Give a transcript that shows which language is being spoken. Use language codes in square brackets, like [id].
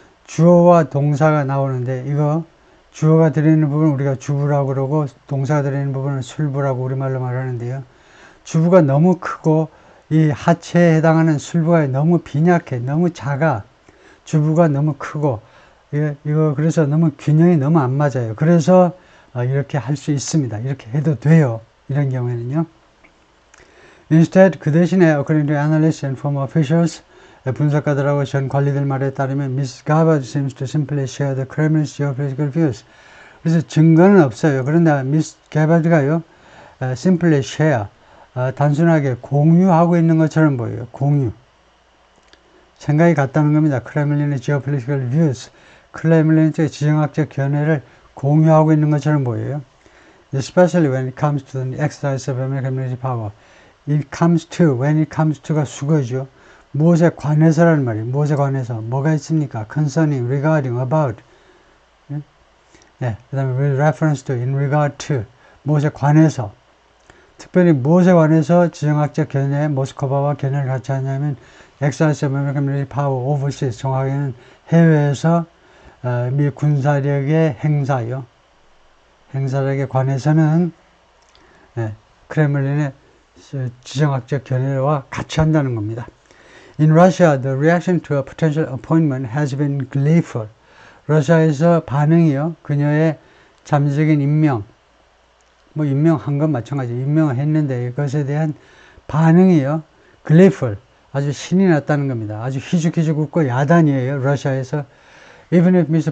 [ko] 주어와 동사가 나오는데 이거 주어가 들어있는 부분은 우리가 주부라고 그러고 동사가 들어있는 부분은 술부라고 우리말로 말하는데요. 주부가 너무 크고 이 하체에 해당하는 술부가 너무 빈약해, 너무 작아. 주부가 너무 크고 이거 그래서 너무 균형이 너무 안 맞아요. 그래서 이렇게 할 수 있습니다. 이렇게 해도 돼요. 이런 경우에는요. [en] Instead, [ko] 그 대신에 [en] according to analysts and former officials, [ko] 분석가들하고 전 관리들 말에 따르면 [en] Mrs. Gabbard seems to simply share the Kremlin's geopolitical views. [ko] 그래서 증거는 없어요. 그런데 Mrs. Gabbard가요, [en] simply share, [ko] 단순하게 공유하고 있는 것처럼 보여요. 공유. 생각이 같다는 겁니다. [en] 크렘린의 geopolitical views. [ko] 크렘린의 지정학적 견해를 공유하고 있는 것처럼 보여요. [en] Especially when it comes to the exercise of American military power. It comes to, when it comes to가 수거죠. [ko] 무엇에 관해서라는 말이에요. 무엇에 관해서. 뭐가 있습니까? [en] Concerning, regarding, about. [ko] 네, 그 다음에 [en] with reference to, in regard to. [ko] 무엇에 관해서. 특별히 무엇에 관해서 지정학적 견해, 모스크바와 견해를 같이 하냐면 [en] exercise of American military power overseas. [ko] 정확하게는 해외에서 미 군사력의 행사요. 행사력에 관해서는 크렘린의 지정학적 견해와 같이 한다는 겁니다. [en] In Russia, the reaction to a potential appointment has been gleeful. [ko] 러시아에서 반응이요, 그녀의 잠재적인 임명, 임명한 건 마찬가지, 임명을 했는데 이것에 대한 반응이요, gleeful, 아주 신이 났다는 겁니다. 아주 희죽희죽 웃고 야단이에요, 러시아에서. [en] Even if Mr.